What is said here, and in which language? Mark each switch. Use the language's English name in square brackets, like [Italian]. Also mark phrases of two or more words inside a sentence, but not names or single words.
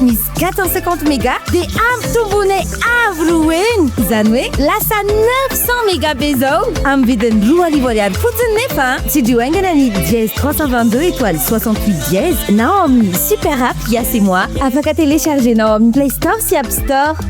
[Malagasy] misy 450 méga dia ampitombony avo roeny izany hoe lasa 900 méga be zao amin'ny vidiny 2,000 ariary fotsiny nefa tsy dioaingana ny dièse 322 étoile 68 dièse na ao amin'ny super app Yas et moi afaka téléchargenao amin'ny Play Store sy App Store.